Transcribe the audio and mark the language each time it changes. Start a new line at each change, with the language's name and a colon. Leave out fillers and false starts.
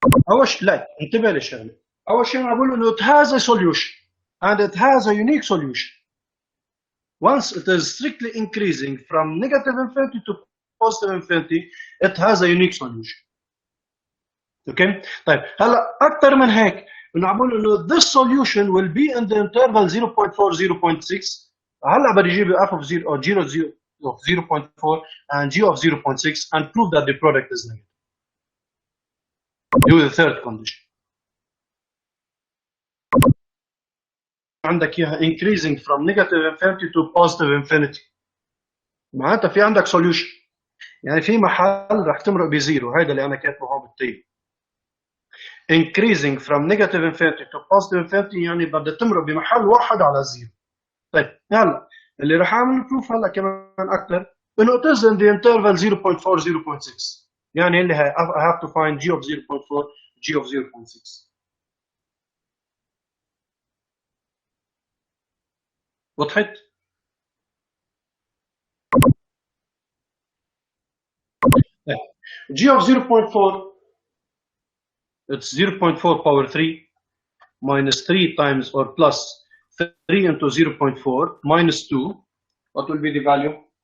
Arabic: اول شيء لا انتبه للشغله، اول شيء انا بقول انه
English: it has a solution and it has a unique solution. Once it is strictly increasing from negative infinity to positive infinity, it has a unique solution.
Arabic: اوكي طيب هلا اكثر من هيك انه عم بقول انه
English: this solution will be in the interval 0.4 0.6.
Arabic: هلا بدي اجيب
English: f of 0 or 0 of 0.4 and g of 0.6 and prove that the product is negative. Do the third condition.
Arabic: عندك إياها
English: increasing from negative infinity to positive infinity.
Arabic: معناتها في عندك
English: solution.
Arabic: يعني في محل رح تمرق بزيرو، هذا اللي أنا كاتبه هون بالتيب.
English: Increasing from negative infinity to positive infinity
Arabic: يعني بدها تمرق بمحل واحد على زيرو. طيب هلا اللي رح أعمل بروف هلا كمان أكثر إنه
English: it is in the interval 0.4 0.6.
Arabic: يعني اللي
English: I have to find g of 0.4 g of 0.6.
Arabic: وضحت؟
English: g of 0.4 it's 0.4 power 3 minus 3 times or plus 3 into 0.4 minus 2. What will be the value?